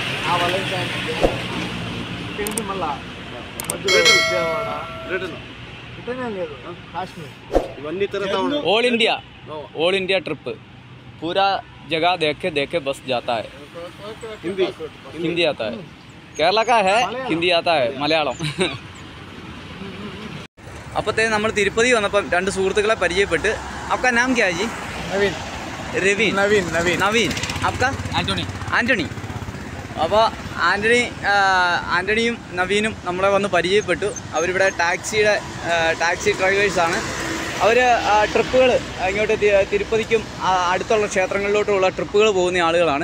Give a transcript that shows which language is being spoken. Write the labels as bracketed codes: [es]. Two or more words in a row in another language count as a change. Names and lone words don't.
[en] All India trip [hi] पूरा जगह देखे देखे बस जाता है हिंदी आता है केरला का है हिंदी आता है मलयाളം [ml] അപ്പോഴത്തേ നമ്മൾ തിരുപ്പതി വന്നപ്പം രണ്ട് സുഹൃത്തുക്കളെ പരിചയപ്പെട്ട് [hi] आपका नाम क्या है जी नवीन രവീൻ नवीन नवीन [ml] നവീൻ आपका ആൻ്റണി അപ്പോൾ ആൻ്റണിയും നവീനും നമ്മളെ വന്ന് പരിചയപ്പെട്ടു. അവരിവിടെ ടാക്സി ഡ്രൈവേഴ്സാണ്. അവർ ട്രിപ്പുകൾ ഇങ്ങോട്ട് തിരുപ്പതിക്കും അടുത്തുള്ള ക്ഷേത്രങ്ങളിലോട്ടുള്ള ട്രിപ്പുകൾ പോകുന്ന ആളുകളാണ്.